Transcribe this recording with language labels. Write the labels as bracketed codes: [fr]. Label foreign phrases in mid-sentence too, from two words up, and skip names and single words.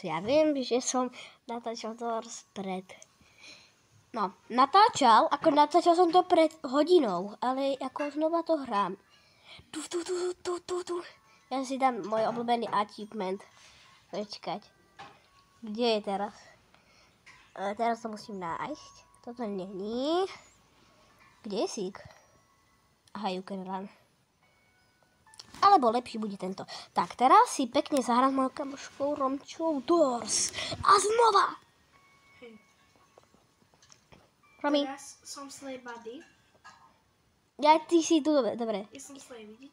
[sk] Ja viem, že som natáčal Doors natáčal som to pred hodinou, ale ako znova to hrám. Tu. Ja si dám môj obľúbený achievement. Počkať. Kde je teraz? Teraz to musím nájsť. Toto není. Kde je sík? [en] Aha, you can run. [sk] Alebo lepší bude tento. Tak, teraz si pekne zahrám s mojou kamoškou Romčou Doors. A znova! Romy. Teraz som Slay Buddy. Ja, ty si tu, dobre. Ja som Slay, vidíš?